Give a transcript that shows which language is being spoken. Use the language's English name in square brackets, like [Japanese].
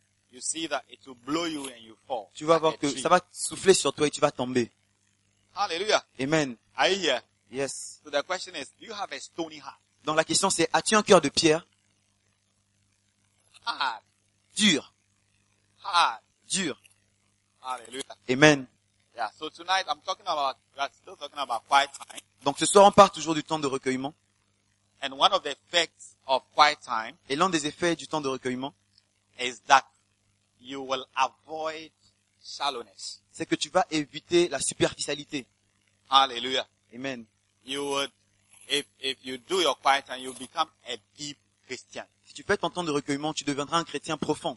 [English] You see that it will blow you and you fall. [French] Tu vas voir que ça va souffler sur toi et tu vas tomber. [English] Hallelujah. Amen. Are you here? Yes. So the question is, do you have a stony heart? [French] Donc la question c'est, as-tu un cœur de pierre? [English] Hard. [French] Dur. [English] Hard. [French] Dur. [English] Hallelujah. Amen. Yeah, so tonight I'm talking about, we're still talking about quiet time. [French] Donc ce soir on part toujours du temps de recueillement. [English] And one of the effects of quiet time. [French] Et l'un des effets du temps de recueillement. [English] Is that you will avoid shallowness. [French] C'est que tu vas éviter la superficialité. Alléluia. Amen. [English] You would, if you do your quiet time, you become a deep Christian. [French] Si tu fais ton temps de recueillement, tu deviendras un chrétien profond.